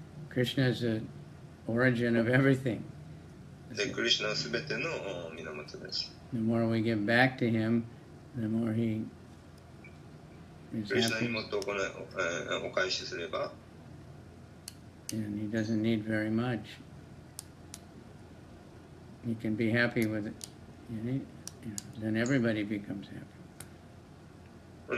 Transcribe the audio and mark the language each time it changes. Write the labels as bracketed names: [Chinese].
[English] Krishna is the origin of everything. [Japanese] で、クリシュナはすべての源です。 [English] The more we give back to him, the more he is [Japanese] クリシュナに [English] happy. [Japanese] もっとお返しすれば、 [English] And he doesn't need very much. He can be happy with it. Then everybody becomes happy.